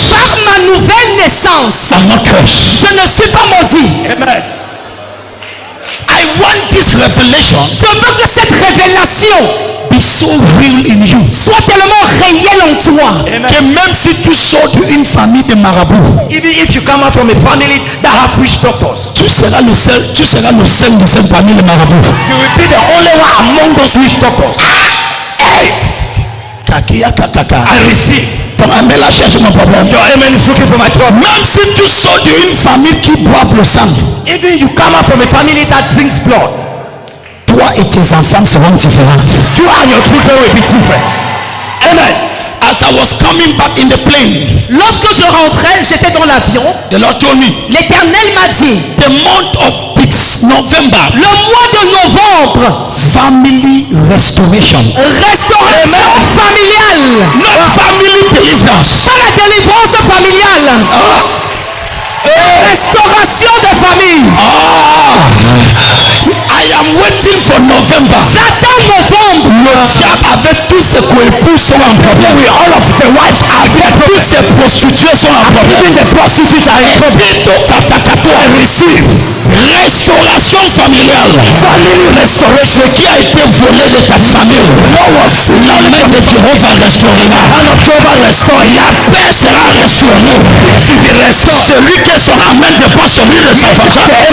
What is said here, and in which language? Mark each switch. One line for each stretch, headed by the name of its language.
French: par ma nouvelle naissance,
English: I'm not cursed.
French: je ne suis pas maudit. Amen.
English: I want this revelation
French: Je veux que cette révélation
English: be so real in you.
French: soit tellement réelle en toi. Amen. Que même si tu sors d'une famille de marabouts,
English: Even if you come out from a family that have witch doctors,
French: tu seras le seul deuxième parmi les marabouts.
English: you will be the only one among those witch doctors. Hey! Kakia kakaka. I receive.
French: Ton amen là cherche mon problème.
English: Your amen is looking for my trouble.
French: Même si tu sors d'une famille qui boive le sang,
English: Even you come out from a family that drinks blood,
French: toi et tes enfants seront différents.
English: you and your children will be different. Amen. As I was coming back in the plane,
French: Lorsque je rentrais, j'étais dans l'avion.
English: the Lord told me,
French: L'Éternel m'a dit,
English: the month of peace, November,
French: le mois de novembre,
English: family restoration.
French: restauration familiale.
English: Not family deliverance.
French: Pas la délivrance familiale. Restauration de famille.
English: I am waiting for November.
French: J'attends novembre. Le diable avec tous ses coépouses sont un problème.
English: All of the wives
French: avec tous ses prostituées sont un problème.
English: Even the prostitutes are in trouble. Bito katakato I receive.
French: Restauration familiale.
English: Family restoration.
French: Ce qui a été volé de ta famille. La main de Jéhovah restaurera. La paix sera restaurée. Celui qui son amen dépend celui de sa voisin.